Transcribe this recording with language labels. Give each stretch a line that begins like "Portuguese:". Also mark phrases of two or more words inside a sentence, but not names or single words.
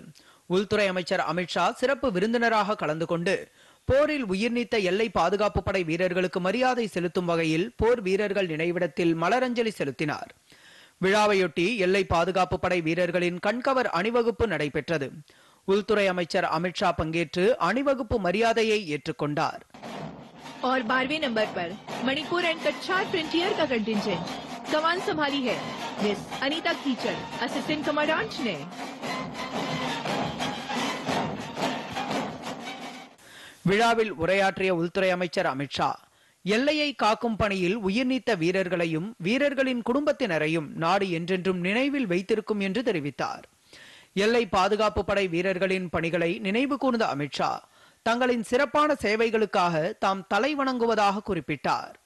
Tamil: உள்துறை அமைச்சர் அமித்ஷா சிறப்பு விருந்தினராக கலந்து கொண்டு போரில் உயிர்நீத்த எல்லை பாதுகாப்பு படை வீரர்களுக்கு மரியாதை செலுத்தும் வகையில் போர் வீரர்கள் நினைவிடத்தில் மலரஞ்சலி செலுத்தினார். விழாவையொட்டி எல்லை பாதுகாப்பு படை வீரர்களின் கண்கவர் அணிவகுப்பு நடைபெற்றது. உள்துறை அமைச்சர் அமித்ஷா பங்கேற்று அணிவகுப்பு மரியாதையை ஏற்றுக்கொண்டார்.
Hindi: और 12वें नंबर पर मणिपुर एंड कच्छार फ्रंटियर का कंटिंजेंट कमान संभाली है मिस अनीता कीचड़,
English: assistant commandant
Hindi: ने।
Tamil: விழாவில் உரையாற்றிய உள்துறை அமைச்சர் அமித்ஷா, எல்லையை காக்கும் பணியில் உயிர்நீத்த வீரர்களையும் வீரர்களின் குடும்பத்தினரையும் நாடு என்றென்றும் நினைவில் வைத்திருக்கும் என்று தெரிவித்தார். எல்லை பாதுகாப்பு படை வீரர்களின் பணிகளை நினைவு கூர்ந்த அமித்ஷா, தங்களின் சிறப்பான சேவைகளுக்காக தாம் தலை வணங்குவதாக குறிப்பிட்டார்.